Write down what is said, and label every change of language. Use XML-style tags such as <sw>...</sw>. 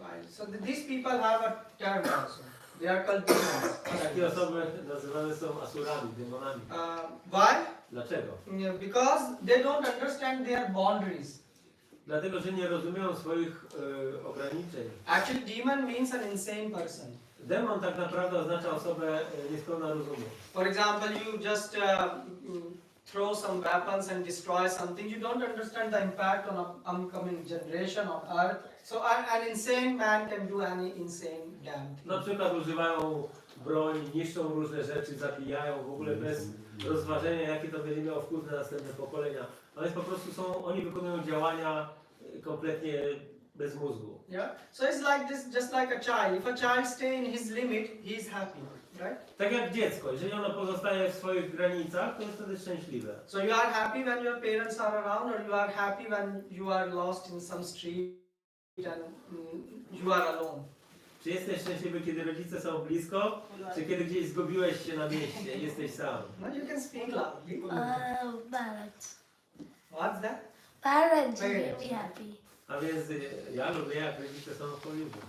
<en>So these people have a term also. They are cultists.</en> <pl>Takie osoby nazywane są asurami, demonami.</pl> <en>Why?</en> <pl>Dlaczego?</pl> <en>Because they don't understand their boundaries.</en> <pl>Dlatego, że nie rozumieją swoich ograniczeń.</pl> <en>Actually, demon means an insane person.</en> <pl>Demon tak naprawdę oznacza osobę niespełna rozumu.</pl> <en>For example, you just throw some weapons and destroy something. You don't understand the impact on upcoming generation on earth. So an insane man can do any insane damn thing.</en> <pl>Na przykład używają broń, niszczą różne rzeczy, zabijają w ogóle bez rozważenia, jakie to będzie miało wpływ na następne pokolenia. Ale po prostu oni wykonują działania kompletnie bez mózgu.</pl> <en>Yeah. So it's like this, just like a child. If a child stay in his limit, he is happy, right?</en> <pl>Tak jak dziecko, jeżeli ono pozostaje w swoich granicach, to jest wtedy szczęśliwe.</pl> <en>So you are happy when your parents are around, or you are happy when you are lost in some street and you are alone.</en> <pl>Czy jesteś szczęśliwy, kiedy rodzice są blisko, czy kiedy gdzieś zgubiłeś się na mieście i jesteś sam?</pl> <en>No, you can speak loudly. Parents. What's that? Parents make me happy.</en> <pl>A więc ja lubię, jak rodzice są w polubiu.</pl>